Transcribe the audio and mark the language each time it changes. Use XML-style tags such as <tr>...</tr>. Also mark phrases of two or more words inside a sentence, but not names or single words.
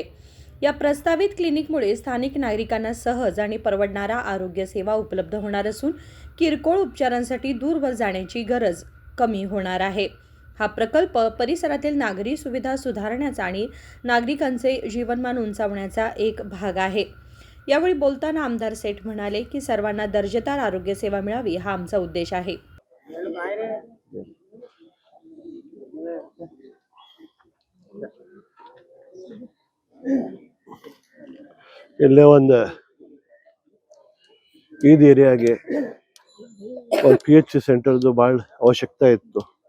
<mr>या प्रस्तावित क्लिनिकमुळे स्थानिक नागरिकांना सहज आणि परवडणारा आरोग्य सेवा उपलब्ध होणार असून किरकोळ उपचारांसाठी दूरवर जाण्याची गरज कमी होणार आहे। हा प्रकल्प परिसरातील नागरी सुविधा सुधारण्याचा आणि नागरिकांचे जीवनमान उंचावण्याचा एक भाग आहे। यावेळी बोलताना आमदार सेठ म्हणाले की सर्वांना दर्जेदार आरोग्य सेवा मिळावी हा आमचा उद्देश आहे।</mr> <kn>ಇಲ್ಲೇ ಒಂದು ಈದ್ ಏರಿಯಾಗೆ ಒಂದು PH ಸೆಂಟರ್ದು ಭಾಳ ಅವಶ್ಯಕತೆ ಇತ್ತು।</kn>